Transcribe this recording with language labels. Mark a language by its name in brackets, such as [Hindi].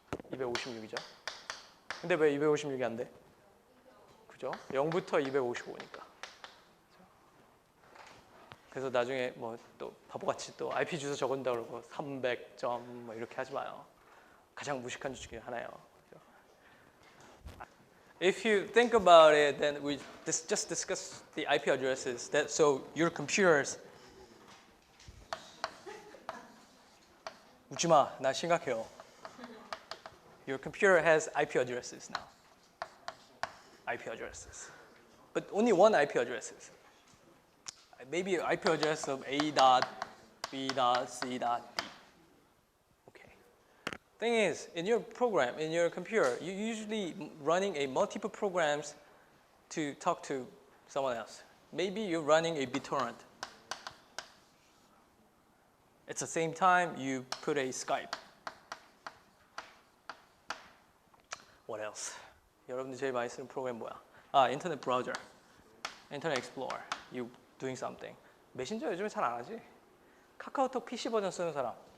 [Korean] 256이죠. 근데 왜 256이 안 돼? 그죠? 0부터 255니까. 그래서 나중에 뭐 또 바보같이 또 IP 주소 적은다 그러고 300점 뭐 이렇게 하지 마요. 가장 무식한 주 중에 하나예요. [English] If you think about it, then we just discuss the IP addresses. So your computers. [Korean] 웃지 마, 나 심각해요. [English] Your computer has IP addresses now. IP addresses, but only one IP addresses. Maybe an IP address of A dot B dot C dot D. Okay. Thing is, in your program, in your computer, you're usually running a multiple programs to talk to someone else. Maybe you're running a BitTorrent. At the same time, you put a Skype. What else? [Korean] 여러분들 제일 많이 쓰는 프로그램 뭐야? 아, 인터넷 브라우저, 인터넷 익스플로러. [English] You doing something. [Korean] 메신저 요즘에 잘 안 하지? 카카오톡 PC 버전 쓰는 사람.